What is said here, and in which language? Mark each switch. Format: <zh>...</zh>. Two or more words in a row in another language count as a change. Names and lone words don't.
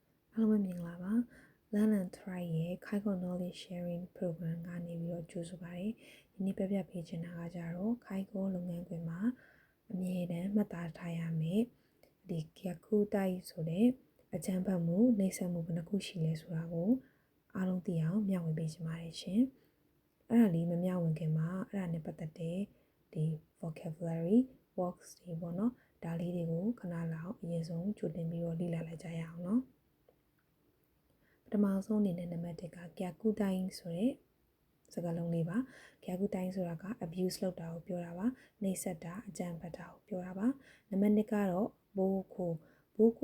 <my>အားလုံးပဲမင်္ဂလာပါ Learn and Thrive ရဲ့ Kaigo Knowledge Sharing Program ကနေပြီးတော့ကြိုဆိုပါတယ်ဒီနေ့ပြပြပေးချင်တာကကြတော့ Kaigo လုပ်ငန်းခွင်မှာအမြဲတမ်းမှတ်သားထားရမယ်ဒီ Gyakutai ဆိုတဲ့အကြမ်းဖက်မှုနှိပ်စက်မှုဘယ်နှခုရှိလဲဆိုတာကိုအားလုံးသိအောင် မျှဝေပေးချင်ပါတယ်ရှင်အဲ့ဒါလေးမမျှဝေခင်မှာအဲ့ဒါနဲ့ပတ်သက်တဲ့ဒီ</my> <en>vocabulary words</en> <my>တွေပေါ့နော်ဒါလေးတွေကိုခဏလောက်အရင်ဆုံးကြိုတင်ပြီးတော့လေ့လာလိုက်ကြရအောင်နော်ပထမဆုံးအနေ နဲ့နံပါတ်1က Gyakutai ဆိုတဲ့စကားလုံးလေးပါ Gyakutai ဆိုတာက abuse လုပ်တာကိုပြောတာပါနှိပ်စက်တာအကြမ်းဖက်တာကိုပြောတာပါနံပါတ်2ကတော့ Boko</my>